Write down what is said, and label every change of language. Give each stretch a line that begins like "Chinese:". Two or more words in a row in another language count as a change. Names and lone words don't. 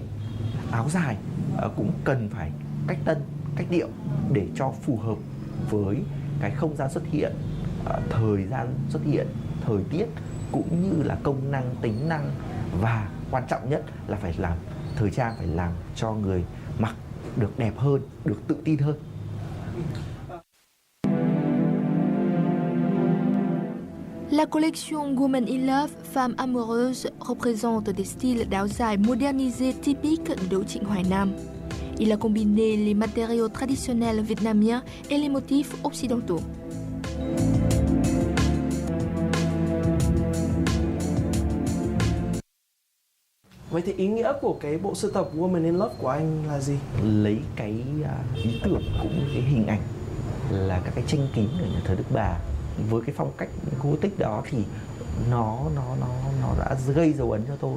Vietnamese: Áo dài cũng cần phải cách tân, cách điệu để cho phù hợp với cái không gian xuất hiện, thời gian xuất hiện, thời tiết, cũng như là công năng, tính năng, và quan trọng nhất là phải làm thời trang phải làm cho người mặc được đẹp hơn, được tự tin hơn.
French: La collection Women in Love, Femmes amoureuses représente des styles d'áo dài modernisés typiques de Trịnh Hoài Nam. Il a combiné les matériaux traditionnels vietnamiens et les motifs occidentaux.
Vietnamese: Vậy thì ý nghĩa của cái bộ sưu tập Women in Love của anh là gì? Lấy cái ý tưởng cũng như cái hình ảnh là các cái tranh kính ở nhà thờ Đức Bà, với cái phong cách Gothic đó thì nó đã gây dấu ấn cho tôi.